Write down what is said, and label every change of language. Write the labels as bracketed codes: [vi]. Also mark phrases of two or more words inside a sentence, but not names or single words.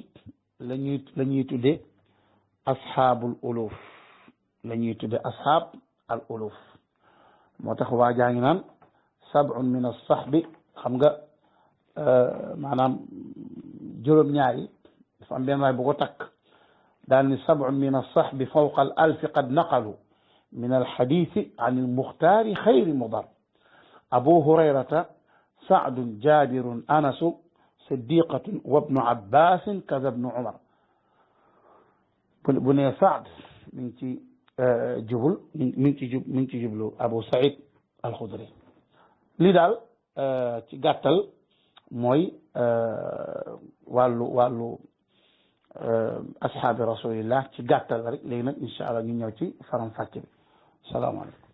[wo] la ñuy tudde [ar] أصحاب الألوف [wo] la ñuy tudde [ar] أصحاب الألوف [wo] moo tax waa jaa ngi naan [ar] سبعون من الصحب [wo] xam nga maanaam juróom-ñaar yi dafa am benn waay bu ko takk daal ni [ar] سبعون من الصحب فوق الألف قد نقلوا من الحديث عن المختار خير مضر أبو هريرة سعد جابر أنس صديقة وابن عباس كذا ابن عمر [wo] bu ne Saad mi ngi ci jubul mi ngi ci jublu Abu Saïd al-Khudri lii daal ci gàttal mooy wàllu [ar] أصحاب رسول الله [wo] ci gàttal rek léegi nag [ar] إن شاء الله [wo] ñu ñëw ci faram fàcce bi salaamaaleykum.